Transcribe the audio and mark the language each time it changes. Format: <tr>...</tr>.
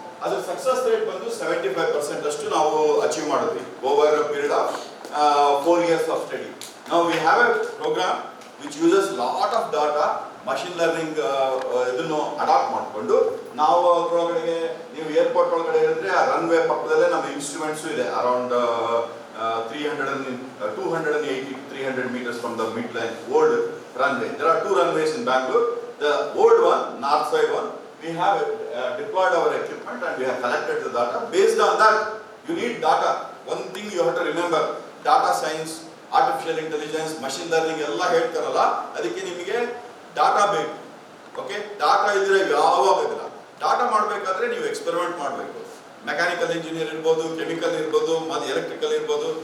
<kn>ಅದ್ರ success rate ಬಂದು 75% ಅಷ್ಟು ನಾವು ಅಚೀವ್ ಮಾಡಿದ್ವಿ</kn> <en>Over period of 4 years of study. Now we have a program which uses lot of data, machine learning</en> <kn>ಇದನ್ನು adapt ಮಾಡಿಕೊಂಡು ನಾವು ಅದರೊಳಗಡೆ, ನೀವು ಏರ್ಪೋರ್ಟ್ ಒಳಗಡೆ ಇದ್ರೆ ಆ ರನ್ವೇ ಪಕ್ಕದಲ್ಲೇ ನಮ್ಮ ಇನ್ಸ್ಟ್ರೂಮೆಂಟ್ಸ್ ಇದೆ.</kn> <en>Around 280 to 300 meters from the midline old runway. There are 2 runways in Bangalore. The old one, north side one, we have deployed our equipment and we have collected the data. Based on that, you need data. One thing you have to remember, data science,</en> <kn>artificial intelligence, machine learning ಎಲ್ಲ ಹೇಳ್ತಾರಲ್ಲ, ಅದಕ್ಕೆ ನಿಮಗೆ data ಬೇಕು. Okay, data ಇದ್ರೆ ಯಾವಾಗಲ್ಲ. Data ಮಾಡಬೇಕಾದ್ರೆ ನೀವು experiment ಮಾಡಬೇಕು. Mechanical engineer ಇರ್ಬೋದು, ಕೆಮಿಕಲ್ ಇರ್ಬೋದು, ಮತ್ತೆ ಎಲೆಕ್ಟ್ರಿಕಲ್ ಇರ್ಬೋದು.</kn>